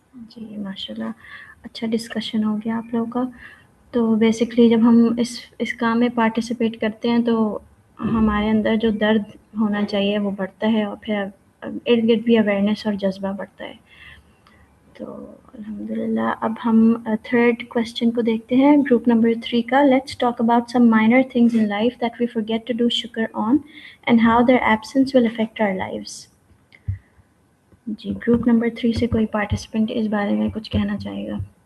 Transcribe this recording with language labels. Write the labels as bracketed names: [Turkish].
[Urdu] جی ماشاء اللہ اچھا ڈسکشن ہو گیا آپ لوگوں کا. تو بیسکلی جب ہم اس کام میں پارٹیسپیٹ کرتے ہیں تو ہمارے اندر جو درد ہونا چاہیے وہ بڑھتا ہے، اور پھر ارد گرد بھی اویئرنیس اور جذبہ بڑھتا ہے. تو الحمدللہ اب ہم تھرڈ کویسچن کو دیکھتے ہیں، گروپ نمبر 3 کا. [English] Let's talk about some minor things in life that we forget to do shukr on and how their absence will affect our lives. [Urdu] جی group number 3 سے کوئی پارٹیسپینٹ اس بارے میں کچھ کہنا چاہے گا؟